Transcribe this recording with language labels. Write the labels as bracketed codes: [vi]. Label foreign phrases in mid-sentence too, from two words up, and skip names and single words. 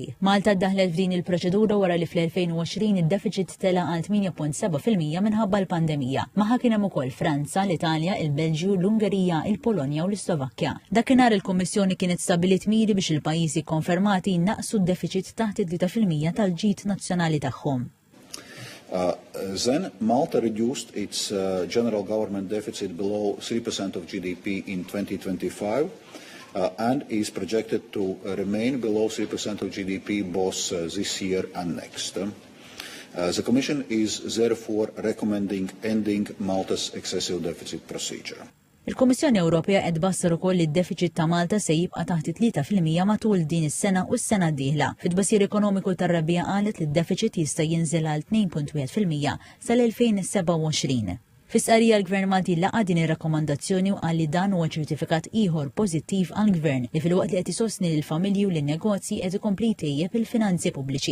[mt] Malta ddaħlet f'din il-proċedura wara li fl-2020 id-deficit tela għal 8.7% minħabba l-pandemija. Maħa kien hemm ukoll Franza, l-Italja, il-Belġju, l-Ungerija, il-Polonja u l-Slovakkja. Dakinhar il-Kummissjoni kienet stabbilit miri biex il-pajjiżi konfermati naqsu d-deficit taħt id-3% tal-ġid nazzjonali tagħhom. [en] Then Malta reduced its general government deficit below 3% of GDP in 2025 and is projected to remain below 3% of GDP both this year and next. The Commission is therefore recommending ending Malta's excessive deficit procedure. [mt] Il-Kummissjoni Ewropea qed bassar ukoll li d-deficit ta' Malta se jibqa' taħt 3% matul din is-sena u s-sena d-dieħla. Fit-tbassir ekonomiku tar-Rabbija qalet li d-deficit jista' jinżel għal 2.1% sal-2027. Fis-qarrija l-Gvern Malti laqa' din ir-rakkomandazzjoni u qal li dan huwa ċertifikat ieħor pożittiv għall-Gvern li filwaqt li qed isostni lill-familji u lin-negozji qed ikompli jtejjeb il-finanzi pubbliċi.